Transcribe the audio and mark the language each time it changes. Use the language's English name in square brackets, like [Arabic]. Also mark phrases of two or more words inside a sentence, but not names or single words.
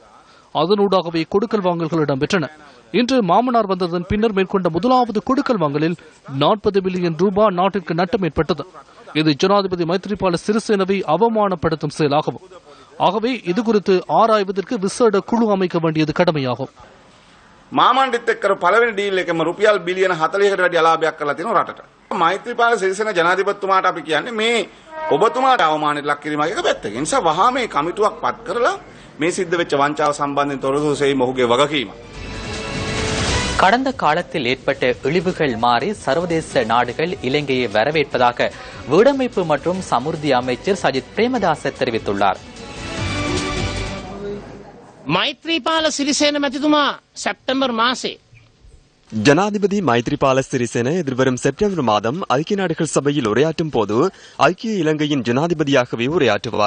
[Tamil] அதனூடாகவே கொடுக்கல் வாங்கல்கள் இடம்பெற்றன. இன்று மாமனார் வந்ததன் பின்னர் மேற்கொண்ட முதலாவது கொடுக்கல் வாங்கலில் 40 பில்லியன் ரூபாய் நாட்டிற்கு நட்டம் ஏற்பட்டது. இது ஜனாதிபதி மைத்ரிபால சிறிசேனவை அவமானப்படுத்தும் செயலாகும். ஆகவே இது குறித்து ஆராய்வதற்கு விசேட குழு அமைக்க வேண்டியது கடமையாகும். [Sinhala] මාමණ්ඩිත් එක්ක පළවෙනි ඩීල් එකම රුපියල් බිලියන 40කට වැඩි ලාභයක් කරලා තියෙනවා රටට. මෛත්‍රීපාල සිරිසේන ජනාධිපතිතුමාට අපි කියන්නේ මේ ඔබතුමාට අවමානයට ලක් කිරීමක් එක පැත්තක. ඒ නිසා වහා මේ කමිටුවක් පත් කරලා මේ සිද්ධ වෙච්ච වංචාව සම්බන්ධයෙන් තොරතුරු සෙවීම ඔහුගේ වගකීම. [Tamil] கடந்த காலத்தில் ஏற்பட்ட இழிவுகள் மாறி சர்வதேச நாடுகள் இலங்கையை வரவேற்பதாக வீடமைப்பு மற்றும் சமுர்த்தி அமைச்சர் சஜித் பிரேமதாச தெரிவித்துள்ளார். [Sinhala] මෛත්‍රීපාල සිරිසේන මැතිතුමා සැප්තැම්බර් මාසේ [Tamil] ஜனாதிபதி மைத்ரிபால சிறிசேன எதிர்வரும் செப்டம்பர் மாதம் ஐக்கிய நாடுகள் சபையில் உரையாற்றும் போது ஐக்கிய இலங்கையின் ஜனாதிபதியாகவே உரையாற்றுவார்.